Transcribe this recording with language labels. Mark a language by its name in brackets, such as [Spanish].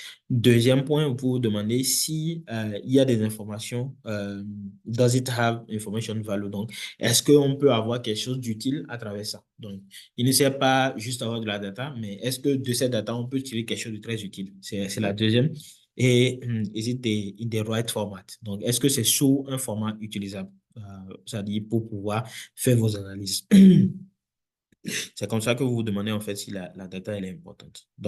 [French] Deuxième point, vous pouvez vous demander si il y a des informations, [English] does it have information value? [French] Donc, est-ce qu'on peut avoir quelque chose d'utile à travers ça? Donc, il ne sert pas juste avoir de la data, mais est-ce que de cette data, on peut tirer quelque chose de très utile? C'est la deuxième. Et [English] is it in the right format? [French] Donc, est-ce que c'est sous un format utilisable? C'est-à-dire pour pouvoir faire vos analyses. C'est comme ça que vous vous demandez en fait si la data elle est importante.